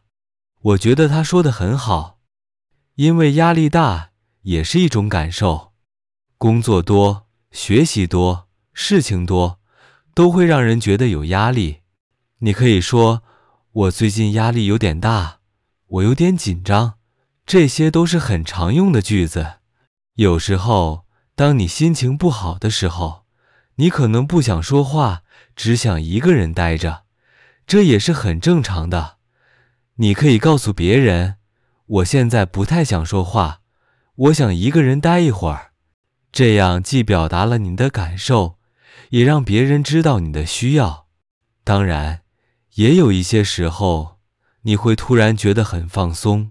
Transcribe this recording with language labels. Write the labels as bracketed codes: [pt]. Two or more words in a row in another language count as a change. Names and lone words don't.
[zh] 我覺得他說得很好，因為壓力大也是一種感受。工作多，學習多，事情多，都會讓人覺得有壓力。你可以說，我最近壓力有點大，我有點緊張，這些都是很常用的句子。有時候，當你心情不好的时候，你可能不想說話，只想一個人待着，這也是很正常的。你可以告訴別人，我現在不太想說話，我想一個人待一會兒。這樣既表達了你的感受，也讓別人知道你的需要。當然，也有一些時候，你會突然覺得很放鬆。